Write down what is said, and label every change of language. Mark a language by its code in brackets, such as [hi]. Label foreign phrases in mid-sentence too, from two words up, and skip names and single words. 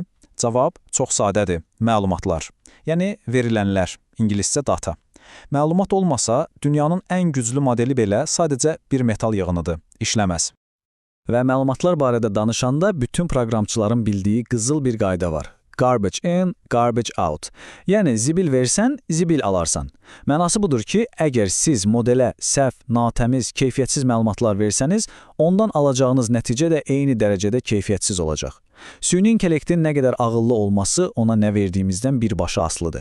[az] Cavab çox sadədir. Məlumatlar. Yəni, verilənlər. İngiliscə data. Məlumat olmasa, dünyanın ən güclü modeli belə sadəcə bir metal yığınıdır. İşləməz. Və məlumatlar barədə danışanda bütün proqramçıların bildiyi qızıl bir qayda var. [en] Garbage in, garbage out. [az] Yəni, zibil versən, zibil alarsan. Mənası budur ki, əgər siz modelə səhv, natəmiz, keyfiyyətsiz məlumatlar versəniz, ondan alacağınız nəticə də eyni dərəcədə keyfiyyətsiz olacaq. Süni intellektin nə qədər ağıllı olması ona nə verdiyimizdən birbaşa asılıdır.